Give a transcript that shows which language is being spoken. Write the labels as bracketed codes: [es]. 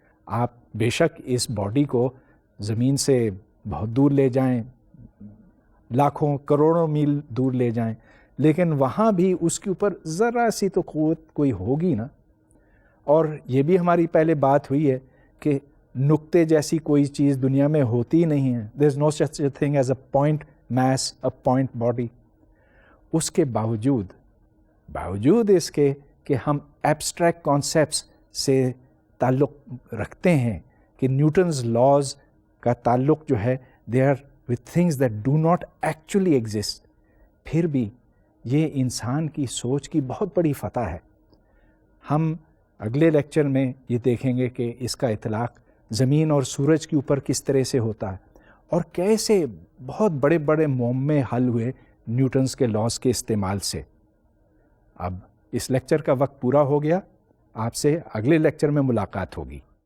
[ur] آپ بے شک اس باڈی کو زمین سے بہت دور لے جائیں، لاکھوں کروڑوں میل دور لے جائیں، لیکن وہاں بھی اس کے اوپر ذرا سی تو قوت کوئی ہوگی نا. اور یہ بھی ہماری پہلے بات ہوئی ہے کہ نقطے جیسی کوئی چیز دنیا میں ہوتی نہیں ہے. [en] there is no such a thing as a point mass, a point body. [ur] اس کے باوجود اس کے کہ ہم ایبسٹریکٹ کانسیپٹس سے تعلق رکھتے ہیں کہ نیوٹنز لاز کا تعلق جو ہے [en] they are with things that do not actually exist, [ur] پھر بھی یہ انسان کی سوچ کی بہت بڑی فتح ہے۔ ہم اگلے لیکچر میں یہ دیکھیں گے کہ اس کا اطلاق زمین اور سورج کے اوپر کس طرح سے ہوتا ہے، اور کیسے بہت بڑے بڑے معمے حل ہوئے نیوٹنز کے لاز کے استعمال سے۔ اب اس لیکچر کا وقت پورا ہو گیا، آپ سے اگلے لیکچر میں ملاقات ہوگی۔